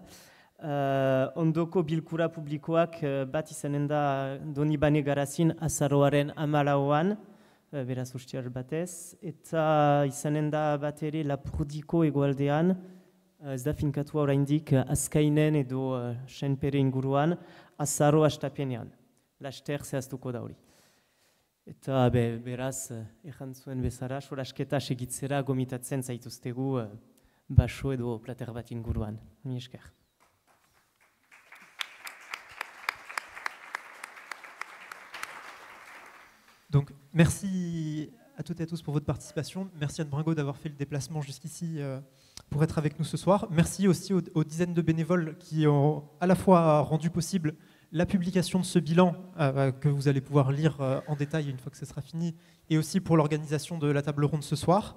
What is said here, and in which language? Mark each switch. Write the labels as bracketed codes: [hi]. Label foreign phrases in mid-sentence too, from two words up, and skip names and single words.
[eu] Ondoko bilkura publikoak bat izanen da Donibane Garazin azaroaren 14an, beraz ustiar batez, eta izanen da bat ere Lapurdiko hegoaldean, ez da finkatua oraindik Azkainen edo Senpere inguruan, azaro hastapenean. Laster zehaztuko da hori. Eta beraz, errantzuen bezala, solasketa segitzera gomitatzen zaituztegu baso edo plater bat inguruan. Mi esker. [fr] Donc, merci à toutes et à tous pour votre participation. Merci Anne Bringot d'avoir fait le déplacement jusqu'ici pour être avec nous ce soir. Merci aussi aux dizaines de bénévoles qui ont à la fois rendu possible la publication de ce bilan que vous allez pouvoir lire en détail une fois que ce sera fini, et aussi pour l'organisation de la table ronde ce soir.